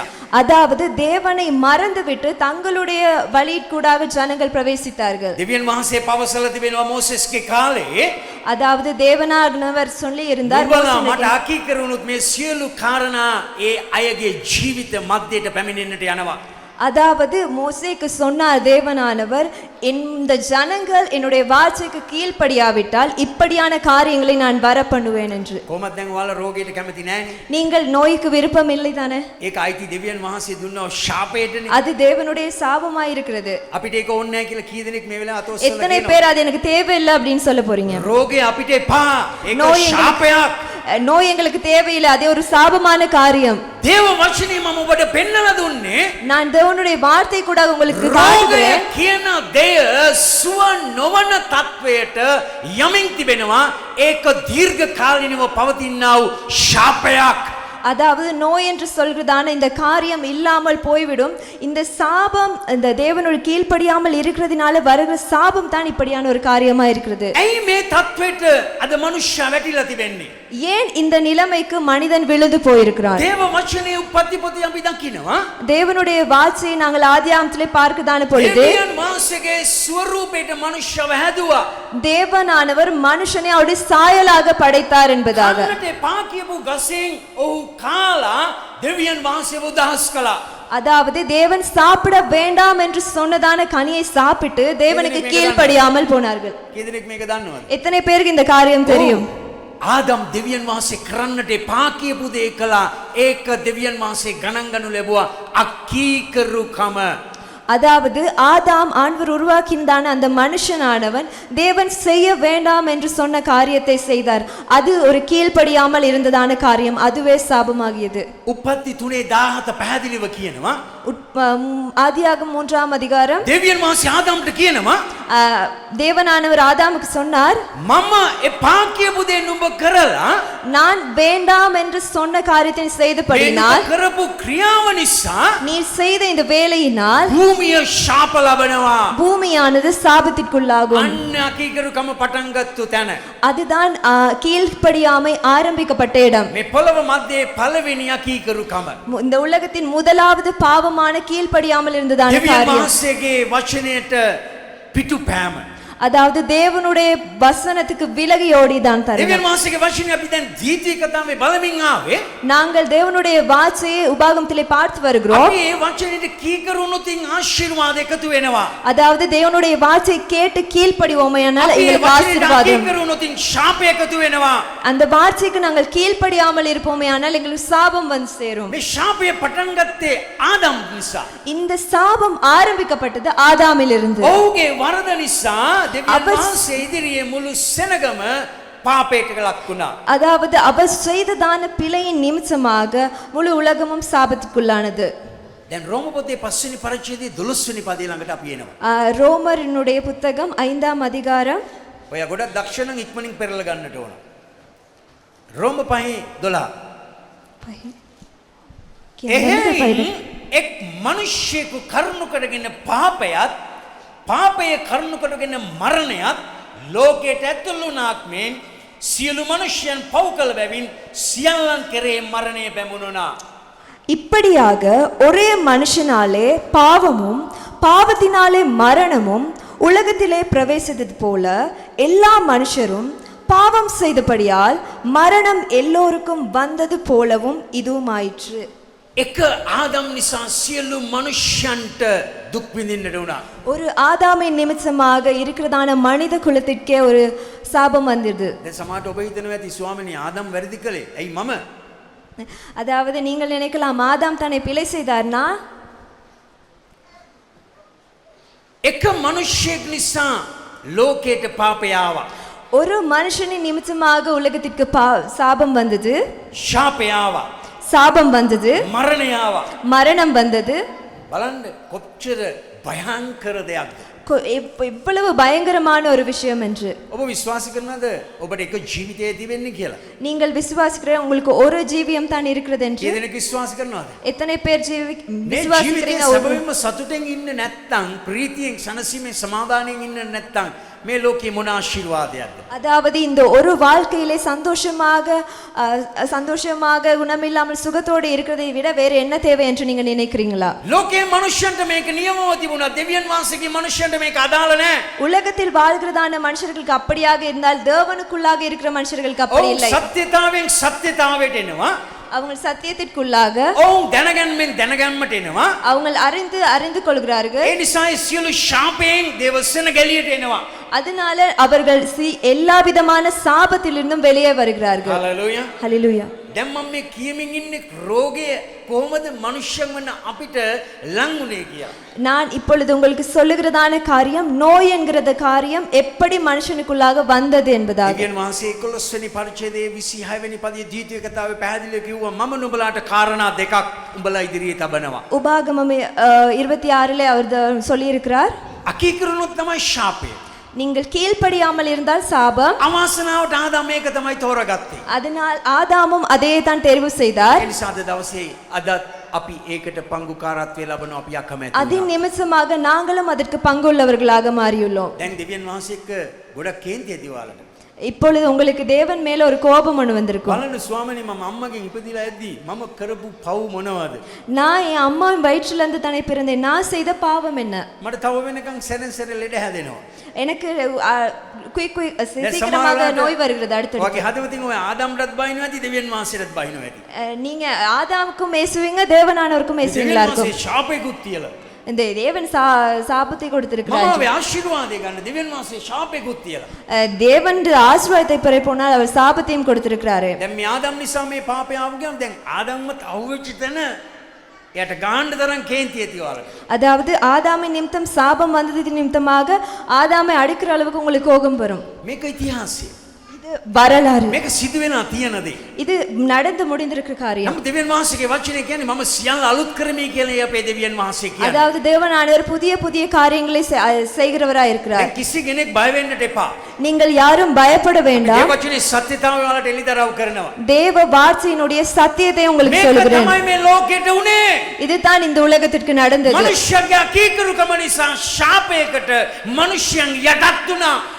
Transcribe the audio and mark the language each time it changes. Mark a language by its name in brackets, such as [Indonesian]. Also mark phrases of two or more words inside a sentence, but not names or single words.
[Tamil] அதாவது தேவனை மறந்துவிட்டு தங்களுடைய வழிக்கூடாக ஜனங்கள் பிரவேசித்தார்கள். [Sinhala] දෙවියන් වහන්සේ පවසලා තිබෙනවා මෝසෙස්ගේ කාලේ [Tamil] அதாவது தேவனானவர் சொல்லி இருந்தார் [Sinhala] නුඹලා මට අකීකරුණොත් මේ සියලු කාරණා ඒ අයගේ ජීවිත මැදට පැමිණෙන්නට යනවා. [Tamil] அதாவது மோசேக்கு சொன்னார் தேவனானவர் இந்த ஜனங்கள் என்னுடைய வார்த்தைக்கு கீழ்ப்படியாவிட்டால் இப்படியான காரியங்களை நான் வர பண்ணுவேன் என்று. [Sinhala] කොහොමද දැන් ඔයාලා රෝගයට කැමති නැහැනේ. [Tamil] நீங்கள் நோய்க்கு விருப்பம் இல்லை தானே? [Sinhala] ඒක අයිති දෙවියන් වහන්සේ දුන්නව ශාපයටනේ. [Tamil] அது தேவனுடைய சாபமாய் இருக்கிறது. [Sinhala] අපිට ඒක ඕනේ නැහැ කියලා කී දෙනෙක් මේ වෙලාව අතොස්සලා [Tamil] எத்தனை பேர் அது எனக்கு தேவையில்லை அப்படின்னு சொல்ல போறீங்க? [Sinhala] රෝගේ අපිට එපා. ඒක ශාපයක්. [Tamil] நோய் எங்களுக்கு தேவையில்லை, அது ஒரு சாபமான காரியம். [Sinhala] දේව වචනේ මම ඔබට පෙන්නලා දුන්නේ. [Tamil] நான் தேவனுடைய வார்த்தை கூட உங்களுக்கு காட்டுகிறேன். [Sinhala] කියන දෙය සුව නොවන තත්වයට යමින් තිබෙනවා. ඒක දීර්ඝ කාලිනව පවතිනා වූ ශාපයක්. [Tamil] அதாவது நோய் என்று சொல்கிறதான இந்த காரியம் இல்லாமல் போய்விடும். இந்த சாபம் இந்த தேவனுடைய கீழ்ப்படியாமல் இருக்கிறதுனால வருகிற சாபம் தான் இப்படியான ஒரு காரியமா இருக்கிறது. [Sinhala] ඇයි මේ තත්වෙට අද මනුෂ්‍යයා වැටිලා තිබෙන්නේ? [Tamil] ஏன் இந்த நிலைமைக்கு மனிதன் விழுந்து போயிருக்கிறான்? [Sinhala] දේව වචනේ උප්පත්ති පොතේ අපි දකිනවා. [Tamil] தேவனுடைய வார்த்தையை நாங்கள் ஆதியாகமத்திலே பார்க்கதான பொழுது [Sinhala] දෙවියන් වහන්සේගේ ස්වරූපයට මනුෂ්‍යව හැදුවා. [Tamil] தேவனானவர் மனுஷனை அவருடைய சாயலாக படைத்தார் என்பதாக. [Sinhala] කන්නට එපා කියපු ගසෙන් ඔහු කාලා දෙවියන් වහන්සේව උදහස් කළා. [Tamil] அதாவது தேவன் சாப்பிட வேண்டாம் என்று சொன்னதான கனியை சாப்பிட்டு தேவனுக்கு கீழ்ப்படியாமல் போனார்கள். [Sinhala] කී දෙනෙක් මේක දන්නවද? [Tamil] எத்தனை பேருக்கு இந்த காரியம் தெரியும்? [Sinhala] ආදම් දෙවියන් වහන්සේ කරන්නට එපා කියපු දේ කළා. ඒක දෙවියන් වහන්සේ ගණන් ගනු ලැබුවා අකීකරුකම. [Tamil] அதாவது ஆதாம் ஆண்டவர் உருவாக்கினான அந்த மனுஷனானவன் தேவன் செய்ய வேண்டாம் என்று சொன்ன காரியத்தை செய்தார். அது ஒரு கீழ்ப்படியாமல் இருந்ததான காரியம், அதுவே சாபமாகியது. [Sinhala] උපත්ති 3:17 පැහැදිලිව කියනවා. [Tamil] ஆதியாகமம் 3ஆம் அதிகாரம் [Sinhala] දෙවියන් වහන්සේ ආදාම්ට කියනවා [Tamil] தேவனானவர் ஆதாமுக்கு சொன்னார், [Sinhala] මම එපා කියපු දේ නුඹ කරලා [Tamil] நான் வேண்டாம் என்று சொன்ன காரியத்தை நீ [Sinhala] මේ [Tamil] செய்தபடியினால், [Sinhala] නුඹ කරපු ක්‍රියාව නිසා [Tamil] நீ செய்த இந்த வேலையினால் [Sinhala] භූමිය ශාප ලබනවා. [Tamil] பூமியானது சாபத்திற்குள்ளாகும். [Sinhala] අන්න අකීකරුකම පටන් ගත්තු තැන. [Tamil] அதுதான் கீழ்ப்படியாமை ஆரம்பிக்கப்பட்ட இடம். [Sinhala] මේ පොළව මැද්දේ පළවෙනි අකීකරුකම. [Tamil] இந்த உலகத்தின் முதலாவது பாவமான கீழ்ப்படியாமல் இருந்ததான [Sinhala] දෙවියන් [Tamil] காரியம். [Sinhala] වහන්සේගේ වචනයට පිටුපෑම. [Tamil] அதாவது தேவனுடைய வசனத்துக்கு விலகி ஓடிதான் தருணம். [Sinhala] දෙවියන් වහන්සේගේ වචනේ අපි දැන් දීති කතාවේ බලමින් ආවේ. [Tamil] நாங்கள் தேவனுடைய வார்த்தையை உபாகமத்திலே பார்த்து வருகிறோம். [Sinhala] අපි මේ වචනේට කීකරුණොතින් ආශිර්වාද එකතු වෙනවා. [Tamil] அதாவது தேவனுடைய வார்த்தையை கேட்டு கீழ்ப்படிவோமையானால் [Sinhala] අපි මේ [Tamil] எங்களுக்கு [Sinhala] වචනේට [Tamil] ஆசீர்வாதம். [Sinhala] කීකරුණොතින් ශාපය එකතු වෙනවා. [Tamil] அந்த வார்த்தைக்கு நாங்கள் கீழ்ப்படியாமல் இருப்போமையானால் எங்களுக்கு சாபம் வந்து சேரும். [Sinhala] මේ ශාපය පටන් ගත්තේ ආදම් නිසා. [Tamil] இந்த சாபம் ஆரம்பிக்கப்பட்டது ஆதாமிலிருந்து. [Sinhala] ඔහුගේ වරද නිසා දෙවියන් වහන්සේ ඉදිරියේ මුළු සෙනගම පාපයට ලක් වුණා. [Tamil] அதாவது அவர் செய்ததான பிழையின் நிமித்தமாக முழு உலகமும் சாபத்துக்குள்ளானது. [Sinhala] දැන් රෝම පොතේ 5 වෙනි පරිච්ඡේදයේ 12 වෙනි පදේ ළඟට අපි එනවා. [Tamil] ரோமரினுடைய புத்தகம் 5ஆம் அதிகாரம். [Sinhala] ඔයා ගොඩක් දක්ෂ නම් ඉක්මනින් පෙරලා ගන්නට ඕන. රෝම 5:12. එහෙයින් එක් මිනිසෙකු කරුණු කරගෙන පාපයත් පාපය කරුණු කරගෙන මරණයත් ලෝකයට ඇතුළු වුණාක් මෙන් සියලු මනුෂ්‍යයන් පව් කළ බැවින් සියල්ලන් කෙරේ මරණය පැමුණුණා. [Tamil] இப்படியாக ஒரே மனுஷனாலே பாவமும் பாவத்தினாலே மரணமும் உலகத்திலே பிரவேசித்தது போல எல்லா மனுஷரும் பாவம் செய்தபடியால் மரணம் எல்லோருக்கும் வந்தது போலவும் இதுவும் ஆயிற்று. [Sinhala] එක ආදම් නිසා සියලු මනුෂ්‍යයන්ට දුක් විඳින්නට වුණා. [Tamil] ஒரு ஆதாமின் நிமித்தமாக இருக்கிறதான மனித குலத்திற்கே ஒரு சாபம் வந்தது. [Sinhala] දැන් සමහරට ඔබ හිතනවා ඇති ස්වාමිනේ ආදම් වැරදි කළේ. ඇයි මම? [Tamil] அதாவது நீங்கள் நினைக்கலாம் ஆதாம் தானே பிழை செய்தார்னா, [Sinhala] එක මනුෂ්‍යයෙක් නිසා ලෝකයට පාපය ආවා. [Tamil] ஒரு மனுஷனின் நிமித்தமாக உலகத்திற்கு சாபம் வந்தது, [Sinhala] ශාපය ආවා. [Tamil] சாபம் வந்தது, [Sinhala] මරණය ආවා. [Tamil] மரணம் வந்தது. [Sinhala] බලන්න කොච්චර භයංකර දෙයක්ද. [Tamil] இவ்வளவு பயங்கரமான ஒரு விஷயம் என்று [Sinhala] ඔබ විශ්වාස කරනවද ඔබට එක ජීවිතය තිබෙන්නේ කියලා? [Tamil] நீங்கள் விசுவாசிக்கிற உங்களுக்கு ஒரு ஜீவியம் தான் இருக்கிறது என்று [Sinhala] කී දෙනෙක් විශ්වාස කරනවද? [Tamil] எத்தனை பேர் [Sinhala] මේ ජීවිතේ [Tamil] விசுவாசிக்கிறீங்க? [Sinhala] සැබවින්ම සතුටෙන් ඉන්න නැත්නම් ප්‍රීතියෙන් සනසීමෙන් සමාදානයෙන් ඉන්න නැත්නම් මේ ලෝකේ මොන ආශිර්වාදයක්ද? [Tamil] அதாவது இந்த ஒரு வாழ்க்கையிலே சந்தோஷமாக குணமில்லாமல் சுகத்தோடு இருக்கிறதை விட வேற என்ன தேவை என்று நீங்க நினைக்கிறீங்களா? [Sinhala] ලෝකේ මනුෂ්‍යන්ට මේක නියමව තිබුණා. දෙවියන් වහන්සේගේ මනුෂ්‍යන්ට මේක අදාළ නැහැ. [Tamil] உலகத்தில் வாழ்கிறதான மனுஷர்களுக்கு அப்படியாக இருந்தால் தேவனுக்குள்ளாக இருக்கிற மனுஷர்களுக்கு அப்படி [Sinhala] ඔව් [Tamil] இல்லை. [Sinhala] සත්‍යතාවෙන් සත්‍යතාවයට එනවා. [Tamil] அவங்க சத்தியத்திற்குள்ளாக [Sinhala] ඔව් දැනගන්නෙන් දැනගන්නට එනවා. [Tamil] அவங்க அறிந்து கொள்கிறார்கள். [Sinhala] ඒ නිසා සියලු ශාපයෙන් දේවසන ගැලියට එනවා. [Tamil] அதனால அவர்கள் எல்லா விதமான சாபத்திலிருந்தும் வெளியே வருகிறார்கள். [Sinhala] හලෙලූයා. [Tamil] ஹல்லேலூயா. [Sinhala] දැන් මම මේ කියමින් ඉන්නේ රෝගය කොහොමද මනුෂ්‍යයන් වන අපිට ලං වුනේ කියලා. [Tamil] நான் இப்பொழுது உங்களுக்கு சொல்லுகிறதான காரியம் நோய் என்கிறத காரியம் எப்படி மனுஷனுக்குள்ளாக வந்தது என்பதாக. [Sinhala] දෙවියන් වහන්සේ 11 වෙනි පරිච්ඡේදයේ 26 වෙනි පදයේ ද්විතීය කතාවේ පැහැදිලිව කිව්වා මම නුඹලාට කාරණා දෙකක් උඹලා ඉදිරියේ තබනවා. [Tamil] உபாகமம் 26லே அவர் சொல்லியிருக்கிறார், [Sinhala] අකීකරුණොත් තමයි ශාපය. [Tamil] நீங்கள் கீழ்ப்படியாமல் இருந்தால் சாபம். [Sinhala] අවාසනාවට ආදාම මේක තමයි තෝරගත්තේ. [Tamil] அதனால் ஆதாமும் அதே தான் தேர்வு செய்தார். [Sinhala] ඒ නිසා අද දවසේ අද අපි ඒකට පංගුකාරත්වය ලබනවා. අපි අකමැති. [Tamil] அதன் நிமித்தமாக நாங்களும் அதற்கு பங்குள்ளவர்களாக மாறியுள்ளோம். [Sinhala] දැන් දෙවියන් වහන්සේ එක්ක ගොඩක් කේන්ති ඇතිවාලට. [Tamil] இப்பொழுது உங்களுக்கு தேவன் மேல ஒரு கோபம் ஒன்று வந்திருக்கும். [Sinhala] බලන්න ස්වාමීනි මම අම්මගෙන් ඉපදිලා ඇද්දි මම කරපු පව් මොනවද? [Tamil] நான் என் அம்மாவின் வயிற்றில இருந்து தானே பிறந்தேன். நான் செய்த பாவம் என்ன? [Sinhala] මට තව වෙනකන් සැරෙන් සැරේ ලෙඩ හැදෙනවා. [Tamil] எனக்கு சீக்கிரமாக நோய் வருகிறது அடுத்து. [Sinhala] ඔයගේ හදවතින් ඔය ආදාම්ටත් බයිනවා ඇති දෙවියන් වහන්සේටත් බයිනවා ඇති. [Tamil] நீங்க ஆதாமுக்கும் ஏசுவீங்க, தேவனானவருக்கும் ஏசுவீங்களா [Sinhala] දෙවියන් [Tamil] இருக்கும். [Sinhala] වහන්සේ ශාපෙකුත් තියලා. [Tamil] இந்த தேவன் சாபத்தை கொடுத்திருக்கிறார். [Sinhala] මම ආශිර්වාදය ගන්න දෙවියන් වහන්සේ ශාපෙකුත් තියලා. [Tamil] தேவன் ஆசீர்வாதத்தை பெற போனால் அவர் சாபத்தையும் கொடுத்திருக்கிறாரு. [Sinhala] දැන් මේ ආදම් නිසා මේ පාපය ආව ගියාම දැන් ආදම්වත් අවුච්ච තැන එයාට ගාන්න තරම් කේන්ති ඇතිවාලට. [Tamil] அதாவது ஆதாமின் நிமித்தம் சாபம் வந்தது நிமித்தமாக ஆதாமை அடிக்கிற அளவுக்கு உங்களுக்கு கோபம் வரும். [Sinhala] මේක ඉතිහාසය. [Tamil] இது இது வரலாறு. [Sinhala] මේක සිදු වෙනා තියෙන දේ. [Tamil] இது நடந்து முடிந்திருக்கிற காரியம். [Sinhala] නමුත් දෙවියන් වහන්සේගේ වචනේ කියන්නේ මම සියල්ල අලුත් කරමි කියලා අපේ දෙවියන් වහන්සේ කියන්නේ. [Tamil] அதாவது தேவனானவர் புதிய புதிய காரியங்களை செய்கிறவராய் இருக்கிறார். [Sinhala] දැන් කිසි කෙනෙක් බය වෙන්නට එපා. [Tamil] நீங்கள் யாரும் பயப்பட [Sinhala] මේ [Tamil] வேண்டாம். [Sinhala] වචනේ සත්‍යතාවය වලට එළිදරව් කරනවා. [Tamil] தேவ வார்த்தையினுடைய சத்தியத்தை உங்களுக்கு [Sinhala] මේක [Tamil] சொல்கிறேன். [Sinhala] තමයි මේ ලෝකෙට උනේ. [Tamil] இதுதான் இந்த உலகத்திற்கு நடந்தது. [Sinhala] මනුෂ්‍යගේ අකීකරුකම නිසා ශාපයකට මනුෂ්‍යයන් යටත් වුණා.